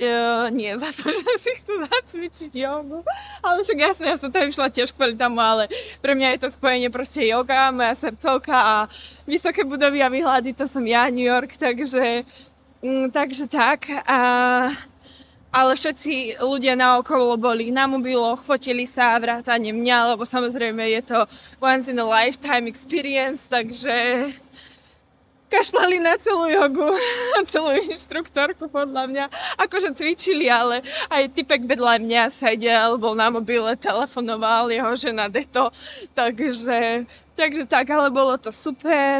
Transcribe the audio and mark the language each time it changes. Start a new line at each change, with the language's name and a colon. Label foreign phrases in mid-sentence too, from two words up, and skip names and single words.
Slovak: Nie za to, že si chcú zacvičiť jogu, ale však jasne, ja som tam išla tiež kvôli tomu, ale pre mňa je to spojenie proste joga, moja srdcovka a vysoké budovy a výhľady, to som ja, New York, takže tak. Ale všetci ľudia naokolo boli na mobiloch, fotili sa, vrátane mňa, lebo samozrejme je to
English: once in a lifetime experience,
Slovak: takže kašľali na celú jogu, celú inštruktorku podľa mňa. Akože cvičili, ale aj typek vedľa mňa sedel, bol na mobile, telefonoval, jeho žena Deto, takže tak, ale bolo to super.